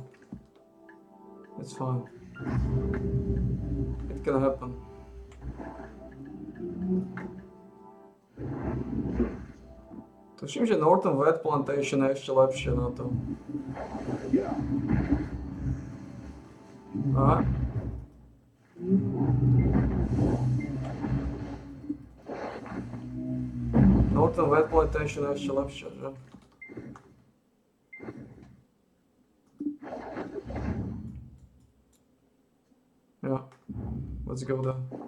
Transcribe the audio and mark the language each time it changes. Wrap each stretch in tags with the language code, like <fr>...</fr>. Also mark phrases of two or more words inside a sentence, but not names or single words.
<en>It's fine. It can happen.</en> <sk>Tuším, že Northern Wet Plantation je ešte lepšie na to. Aha. Northern Wet Plantation je ešte lepšie, že?</sk> <en>Yeah, let's go there.</en>